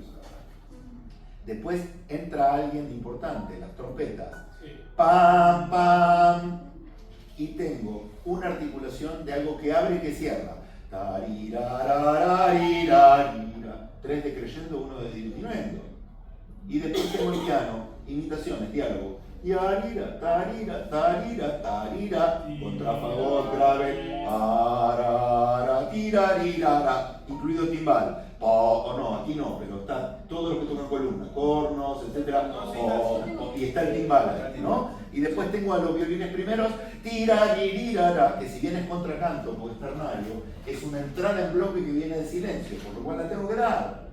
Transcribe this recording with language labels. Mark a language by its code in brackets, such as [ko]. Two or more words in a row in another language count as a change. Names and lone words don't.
[es] Después entra alguien importante, las trompetas. Pam, pam. Y tengo una articulación de algo que abre y que cierra. 3 decreyendo, 1 de diminuendo. Y después tengo el piano, imitaciones, diálogo. Yarira, tarira, tarira, tarira, contrafagot, grave, arara, tirarirara, incluido el timbal. O no, aquí no, pero está todo lo que toca en columna, cornos, etcétera, y está el timbal, ¿no? Y después tengo a los violines primeros, tiraririrara, que si bien es contracanto o externario, es una entrada en bloque que viene de silencio, por lo cual la tengo que dar.